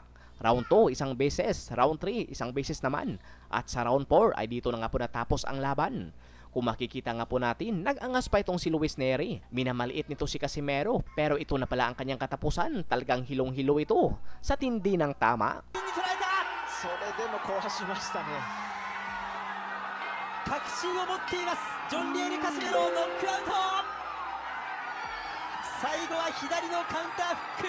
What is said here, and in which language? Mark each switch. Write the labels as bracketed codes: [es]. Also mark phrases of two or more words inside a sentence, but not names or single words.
[tl] Round 2, isang beses. Round 3, isang beses naman. At sa round 4 ay dito na nga po natapos ang laban. Kung makikita nga po natin, nag-angas pa itong si Luis Nery. Minamaliit nito si Casimero, pero ito na pala ang kanyang katapusan. Talagang hilong-hilo ito sa tindi ng tama. [ja] それでもこうしましたね。確信を持っています。ジョン・リエル・カシメロをノックアウト。最後は左のカウンターフック。